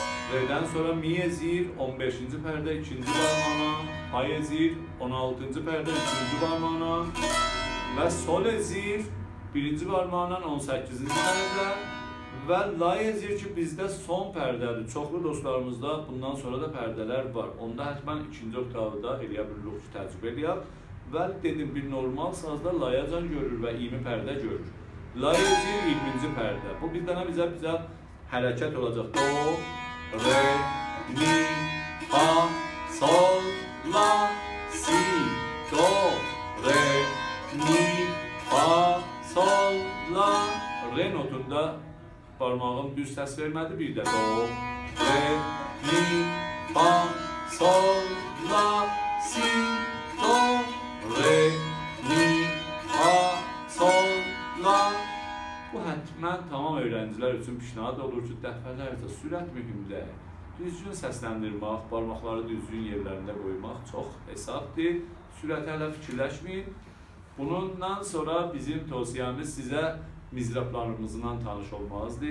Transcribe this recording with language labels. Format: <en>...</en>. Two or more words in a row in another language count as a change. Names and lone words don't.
<az>Re'den sonra mi ezir 15-ci pərdə 2-ci barmağına, fa ezir 16-cı pərdə 3-cü barmağına və sol ezir 1-ci barmağına 18-ci pərdə və la ezir ki bizdə son pərdədir. Çoxlu dostlarımızda bundan sonra da pərdələr var. Onda həttəmən 2-ci oktavı da eləyə bilirik ki, təcrübə eləyək. Və dedim bir normal sazda layacan görür və 20 pərdə görür. La ezir 20-ci pərdə. Bu bir dənə bizə hərəkət olacaq. Do, re, mi, fa, sol, la, si, do, re, mi, fa, sol, la, re notunda parmağım düz səs vermədi. Bir də do, re, mi, fa, sol, la, si, do, re, mi, fa, sol, la. Bu həttəmən tamam öğrencilər üçün pişnahad olur ki, dəfələrcə sürət mühümdə düzgün səsləndirmək, parmaqları düzgün yerlərində qoymaq çox hesabdır. Sürətə hələ fikirləşməyin. Bundan sonra bizim tövsiyemiz sizə mizraplarımızla tanış olmağızdır.</az>